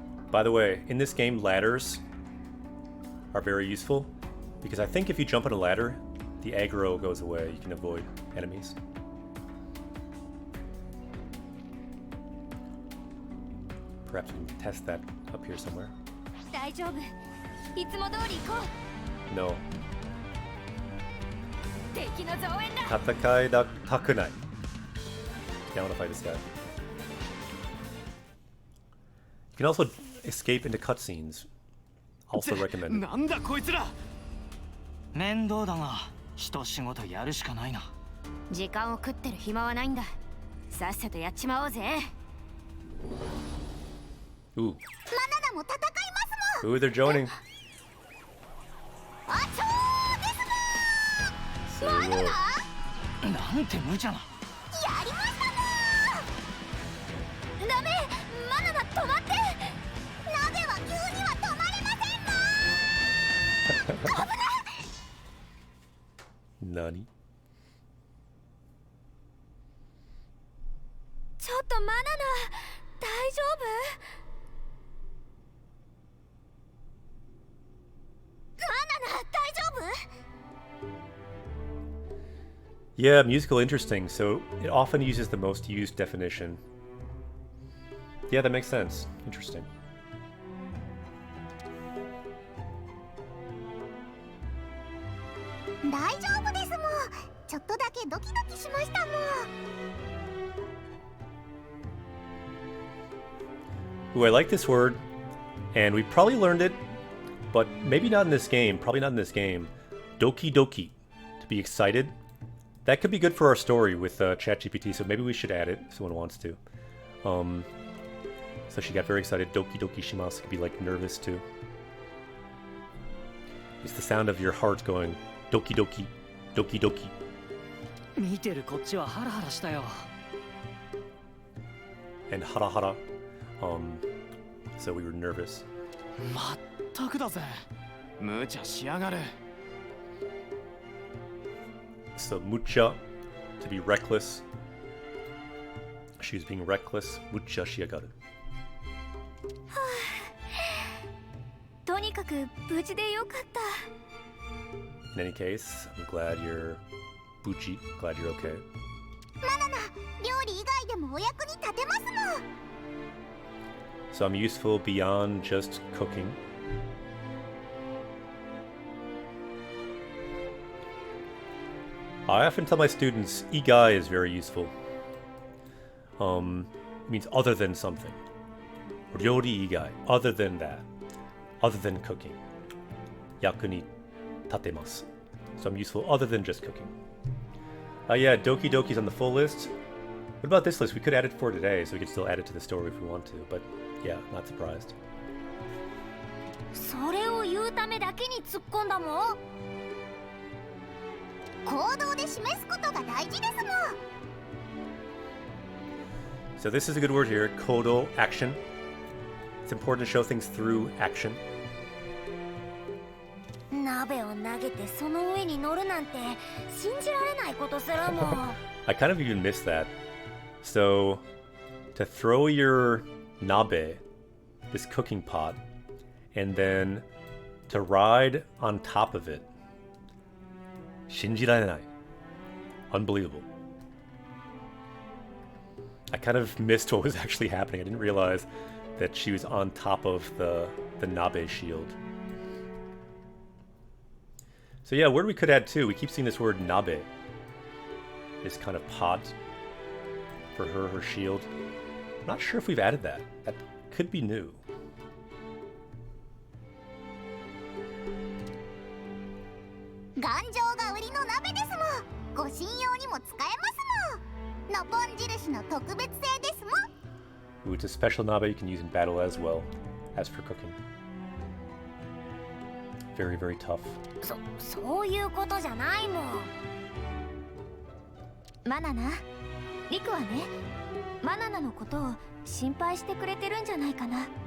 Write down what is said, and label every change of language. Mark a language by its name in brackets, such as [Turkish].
[English] By the way, in this game, ladders are very useful because I think if you jump on a ladder, the aggro goes away. You can avoid enemies. Perhaps we can test that up here somewhere. [Japanese] 大丈夫いつも通り行こ [English] No. [Japanese] う敵の増援だ戦いだたくない. [English] Yeah, I want to fight this guy. You can also escape into cutscenes. Also recommended. [Japanese] なんだこいつら。面倒だが一仕事やるしかないな。時間を食ってる暇はないんださっさとやっちまおうぜ Ooh. マナナも戦いますもん [English] Ooh, they're joining. [Japanese] あちょーですもんマナナなんて無茶な。やりましたもんダメマナナ止まって鍋は急には止まれませんもん危ない何? ちょっとマナナ大丈夫マナナ大丈夫 [English] Yeah, musical interesting, so it often uses the most used definition. Yeah, that makes sense. Interesting. [Japanese] 大丈夫ですもんちょっとだけドキドキしましたもん [English] Ooh, I like this word, and we probably learned it, but maybe not in this game. Probably not in this game. Doki doki, to be excited. That could be good for our story with ChatGPT, so maybe we should add it if someone wants to. So she got very excited. [Japanese] Doki doki shimasu [English] could be like nervous too. It's the sound of your heart going doki doki, doki doki. [Japanese] 見てるこっちはハラハラしたよ [English] And hara hara. So we were nervous. [Japanese] まったくだぜ。無茶しやがる。 [English] So mucha, to be reckless. She's being reckless. [Japanese] Mucha shiagaru. とにかく無事でよかった [English] In any case, I'm glad you're buchi. Glad you're okay. [Japanese] マナナ料理以外でもお役に立てますもん [English] So I'm useful beyond just cooking. I often tell my students, igai is very useful. It means other than something. [Japanese] Ryori igai, [English] other than that. Other than cooking. [Japanese] Yaku ni tatemasu. [English] So I'm useful other than just cooking. Yeah, Doki Doki's on the full list. What about this list? We could add it for today, so we could still add it to the story if we want to, but yeah, not surprised. [Japanese] それを言うためだけに突っ込んだもん行動で示すことが大事ですもん [English] So this is a good word here, kodo, action. It's important to show things through action. [Japanese] 鍋を投げてその上に乗るなんて信じられないことするもん [English] I kind of even missed that. So, to throw your nabe, this cooking pot, and then to ride on top of it. Shinjirarenai. Unbelievable. I kind of missed what was actually happening. I didn't realize that she was on top of the nabe shield. So yeah, a word we could add too. We keep seeing this word nabe. This kind of pot for her shield. I'm not sure if we've added that. That could be new. [Japanese] 頑丈が売りの鍋ですもん。ご信用にも使えますもん。のぼん印の特別製ですもん。 [English] Ooh, it's a special nabe you can use in battle as well as for cooking. Very, very tough. [Japanese] そういうことじゃないもん。マナナ、リクはね、マナナのことを心配してくれてるんじゃないかな。